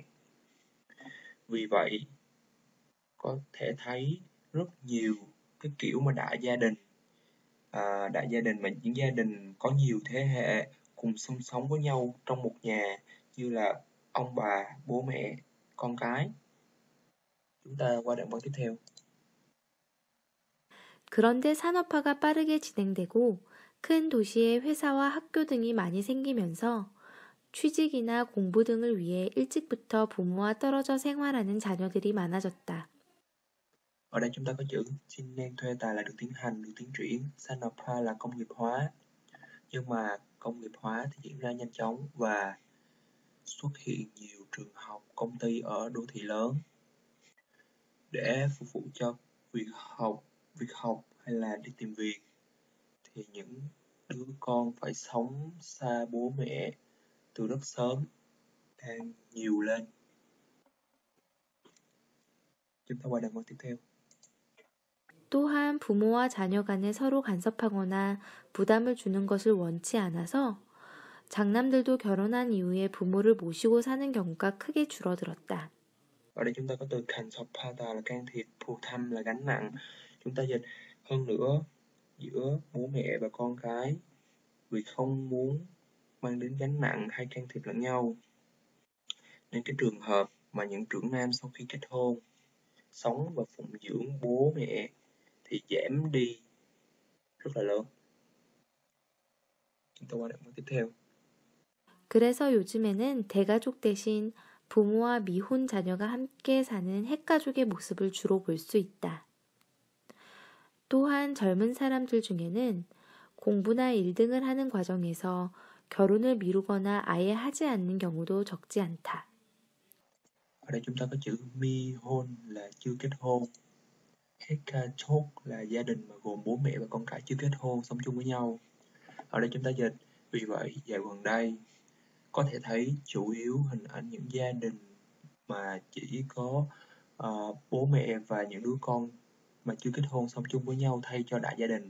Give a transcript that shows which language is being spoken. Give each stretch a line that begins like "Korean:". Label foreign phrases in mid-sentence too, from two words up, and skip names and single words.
Vietnamese: Vì vậy có thể thấy rất nhiều cái kiểu mà đại gia đình mà những gia đình có nhiều thế hệ cùng chung sống với nhau trong một nhà, như là ông bà, bố mẹ, con cái. Chúng ta qua đoạn văn tiếp theo.
Korean: 그런데 산업화가 빠르게 진행되고 큰 도시에 회사와 학교 등이 많이 생기면서 취직이나 공부 등을 위해 일찍부터 부모와 떨어져 생활하는 자녀들이 많아졌다.
Vietnamese: Ở đây chúng ta có chữ xin nên thuê tài là được tiến triển, 산업화 là công nghiệp hóa. Nhưng mà công nghiệp hóa thì diễn ra nhanh chóng và xuất hiện nhiều trường học, công ty ở đô thị lớn. Để phục vụ cho việc học hay là đi tìm việc thì những đứa con phải sống xa bố mẹ từ rất sớm đang nhiều lên. Chúng ta qua đoạn văn tiếp theo.
Korean: 또한 부모와 자녀 간에 서로 간섭하거나 부담을 주는 것을 원치 않아서 장남들도 결혼한 이후에 부모를 모시고 사는 경우가 크게 줄어들었다.
Vietnamese: Ở đây chúng ta có từ kansopada là can thiệp, phù thăm là gánh nặng. Chúng ta dịch hơn nữa giữa bố mẹ và con cái vì không muốn mang đến gánh nặng hay can thiệp lẫn nhau. Nên cái trường hợp mà những trưởng nam sau khi kết hôn sống và phụng dưỡng bố mẹ thì giảm đi rất là lớn. chúng ta qua đoạn tiếp theo.
Korean: 그래서 요즘에는 대가족 대신 부모와 미혼 자녀가 함께 사는 핵가족의 모습을 주로 볼 수 있다. 또한 젊은 사람들 중에는 공부나 1등을 하는 과정에서 결혼을 미루거나 아예 하지 않는 경우도 적지 않다.
Vietnamese: Ở đây chúng ta có chữ mi hôn là chưa kết hôn. Hekachok là gia đình mà gồm bố mẹ và con cái chưa kết hôn sống chung với nhau. Ở đây chúng ta dịch vì vậy dạo gần đây có thể thấy chủ yếu hình ảnh những gia đình mà chỉ có bố mẹ và những đứa con mà chưa kết hôn sống chung với nhau thay cho đại gia đình.